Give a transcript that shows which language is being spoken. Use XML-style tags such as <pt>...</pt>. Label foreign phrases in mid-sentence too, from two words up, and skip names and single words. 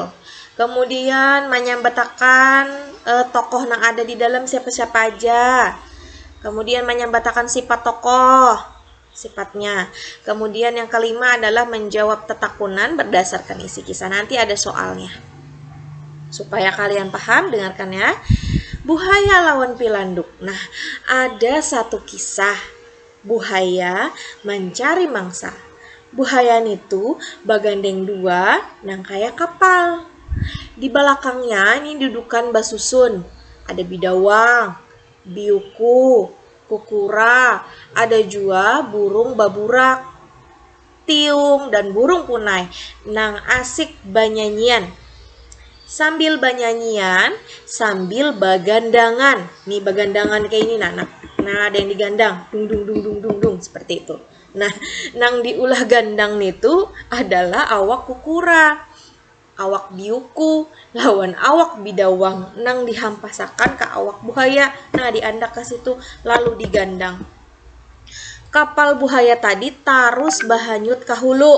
<id>Kemudian menyambatakan tokoh yang ada di dalam siapa-siapa aja. Kemudian menyambatakan sifat tokoh, sifatnya. Kemudian yang kelima adalah menjawab tetakunan berdasarkan isi kisah. Nanti ada soalnya. Supaya kalian paham, dengarkan ya. Buhaya lawan Pilanduk. Nah, ada satu kisah. Buhaya mencari mangsa.</id> <bjn>Buhayan itu bagandeng dua nang kayak kapal.</bjn> <id>Di belakangnya ini dudukan basusun. Ada bidawang, biuku, kukura, ada juga burung baburak, tiung, dan burung punai.</id> <bjn>Nang asik banyanyian. Sambil banyanyian, sambil bagandangan.</bjn> <id>Nih bagandangan kayak ini nah ada yang digandang, dung dung dung dung dung dung seperti itu.</id> <bjn>Nah, nang diulah gandang itu adalah awak kukura, awak biuku lawan awak bidawang nang dihampasakan ke awak buhaya. Nah, diandak ke situ lalu digandang. Kapal buhaya tadi tarus bahanyut ke hulu.</bjn>